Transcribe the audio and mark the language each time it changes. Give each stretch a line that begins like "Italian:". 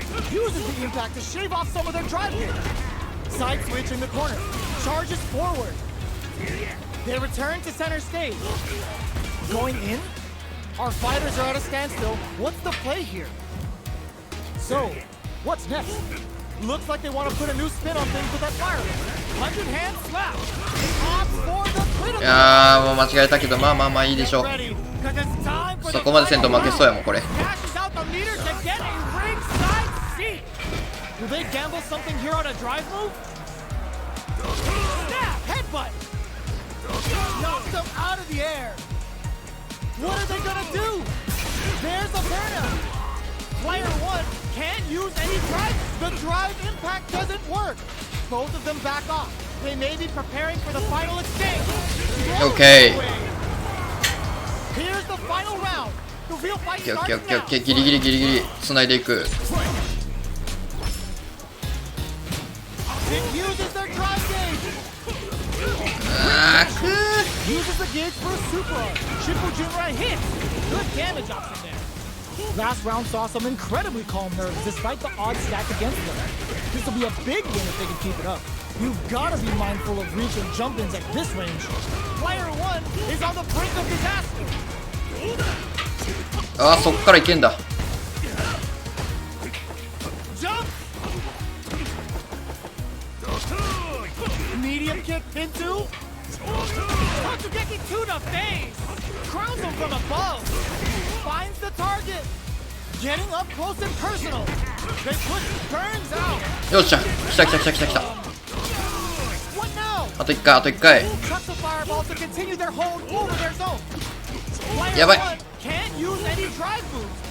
English: Uses the impact to shave off some of their drive gear. Side switch in the corner. Charges forward. They return to center stage. Going in? Our fighters are at a standstill. What's the play here? So, what's next? Looks like they want to put a new spin on things with that fire. 100 hand slap. Opts for the critical.
Japanese: もう間違えたけど、まあいいでしょう。そこまでせんと負けそうやもんこれ。
English: get a ringside seat. Will they gamble something here on a drive move? Snap! Headbutt! Knocks them out of the air. What are they gonna do? There's a burnout. Player 1 can't use any drive. The drive impact doesn't work. Both of them back off. They may be preparing for the final exchange. Okay. Here's the final round. The real fight OK starts OK now.
Japanese: OK ギリギリギリギリ繋いでいく。
English: It uses their drive gauge. あーく Uses the gauge for a super. Triple Jinrai hits. Good damage option there. Last round saw some incredibly calm nerves despite the odds stacked against them. This will be a big win if they can keep it up. You've got to be mindful of reach and jump-ins at this range. Player 1 is on the brink of disaster.
Japanese: あーそっからいけんだ。
English: Jump. Medium kick into. Totsugeki to the face. Crowns him from above. Finds the target. Getting up close and personal. They push Burns out.
Japanese: よっしゃ来た来た来た来た来た。
English: What now?
Japanese: あと1回あと1回。
English: Chucks the fireball to continue their hold over their zone. Player
Japanese: やばい。
English: 1 can't use any drive moves.